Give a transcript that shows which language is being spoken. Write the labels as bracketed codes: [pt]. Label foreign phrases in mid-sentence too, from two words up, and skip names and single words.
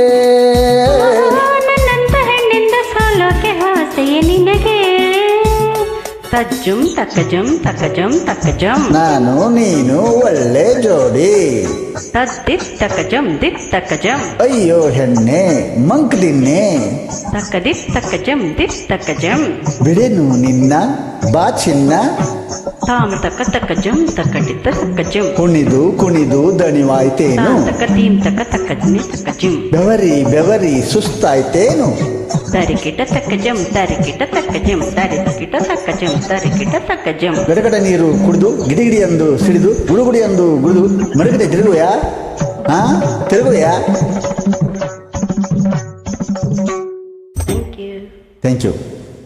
[kn] ನನ್ನಂತ ಹೆಣ್ಣಿಂದ ಸೋಲೋಕೆ ಆಸೆಯೇ ನಿನಗೆ ತಜ್ಜುಂ ತಕ್ಕಜಂ ತಕ್ಕಜಂ ತಕ್ಕಜಂ ನಾನು ನೀನು ಒಳ್ಳೆ ಜೋಡಿ ತದ್ದಿತ್ ತಕ್ಕಜಂ ದಿತ್ ತಕ್ಕಜಂ ಅಯ್ಯೋ ಹೆಣ್ಣೆ ಮಂಕ್ ದಿನ್ನೆ ತಕ್ಕದಿತ್ ತಕ್ಕಜಂ ದಿತ್ ತಕ್ಕಜಂ ಬಿಡೆನು ನಿನ್ನ ಬಾ ಚಿನ್ನ ತಾಮ ತಕ್ಕ ತಕ್ಕಜಂ ತಕ್ಕಡಿತ್ತ ತಕ್ಕಜಂ ಕುಣಿದು ಕುಣಿದು ದಣಿವಾಯ್ತೇನು ತಕ್ಕ ತೀಂ ತಕ್ಕ ತಕ್ಕಜನಿ ತಕ್ಕಜಿಂ ಬೆವರಿ ಬೆವರಿ ಸುಸ್ತಾಯ್ತೇನು ತರಿಕಿಟ ತಕ್ಕಜಂ ತರಿಕಿಟ ತಕ್ಕಜಂ ತರಿಕಿಟ ತಕ್ಕಜಂ ತರಿಕಿಟ ತಕ್ಕಜಂ ಗಡಗಡ ನೀರು ಕುಡಿದು ಗಿಡಿಗಿಡಿ ಅಂದು ಸಿಡಿದು ಗುಡುಗುಡಿ ಅಂದು ಗುಡಿದು ಮರುಗಡೆ ತಿರುಗುಯಾ ತಿರುಗುಯಾ [en] thank you thank you